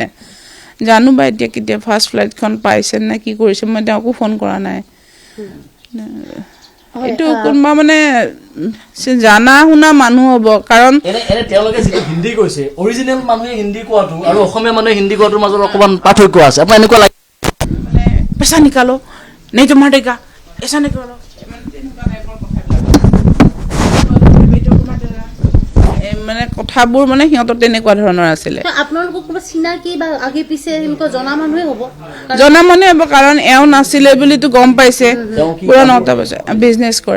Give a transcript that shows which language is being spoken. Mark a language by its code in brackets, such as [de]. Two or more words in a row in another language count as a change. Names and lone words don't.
[as] জানো বা এতিয়া কেতিয়া [en] first flightখন [as] পাইছে নে কি কৰিছে, মই তেওঁকো ফোন কৰা নাই। এইটো কোনোবা মানে জানা শুনা মানুহ হ'ব, কাৰণ তেওঁলোকে যিটো হিন্দী কৈছে, অৰিজিনেল মানুহে হিন্দী কোৱাটো আৰু অসমীয়া মানুহে হিন্দী কোৱাটোৰ মাজত অকণমান পাৰ্থক্য আছে। আপোনাৰ এনেকুৱা লাগে [hi] पैसा निकालो नहीं तो मारेगा, ऐसा निकालो। [as] মানে কথাবোৰ মানে সিহঁতৰ তেনেকুৱা ধৰণৰ আছিলে। আপোনালোকক কিবা চিনাকি বা আগে পিছে এনেকুৱা জনা মানুহে হ'ব, কাৰণ এওঁ নাছিলে বুলিতো গম পাইছে। পুৰা 9টা বজা বিজনেছ কৰে।